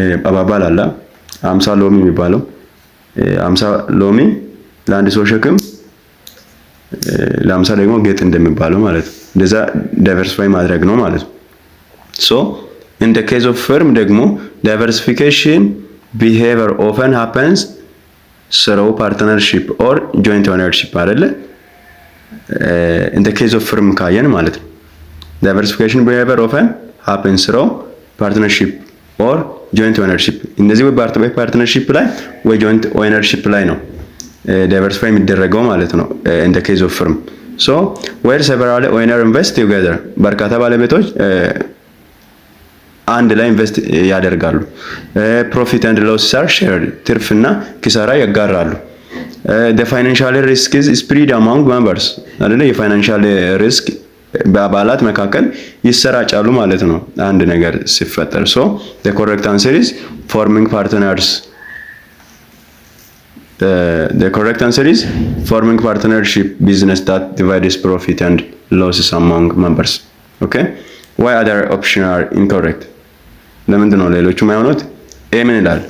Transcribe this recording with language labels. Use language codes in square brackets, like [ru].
[am] አባባል አለ 50 ሎሚ የሚባለው 50 ሎሚ ለአንድ ሰው ሸክም ለ50 ደግሞ ጌጥ እንደሚባለው ማለት ነው። እንደዛ ዳይቨርሲፋይ ማድረግ ነው ማለት ነው። [en] so in the case of firm ደግሞ diversification behavior often happens through partnership or joint ownership [am] አይደለ? [en] in the case of firm [am] ካየን ማለት ነው [en] diversification behavior often happens through partnership or joint ownership። [am] እነዚህ ወይ ፓርትነርሺፕ ላይ ወይ [en] joint ownership [am] ላይ ነው ዳይቨርሲፋይ የሚደረገው ማለት ነው [en] in the case of firm. so where several owners invest together [am] በርካታ ባለቤቶች አንድ ላይ ኢንቨስት ያደርጋሉ። [en] profit and losses are shared [am] ትርፍና ኪሳራ ያጋራሉ። [en] the financial risk is spread among members አይደለ? [am] የፋይናንሻል ሪስክ በአባላት መካከል ይሰራጫሉ ማለት ነው አንድ ነገር ሲፈጠር። [en] so the correct answer is forming partners. The correct answer is forming partnership business that divides profit and losses among members. okay why other options are incorrect? [am] ለምንድን ነው ሌሎቹ የማይሆኑት? ኤ ምን ይላል?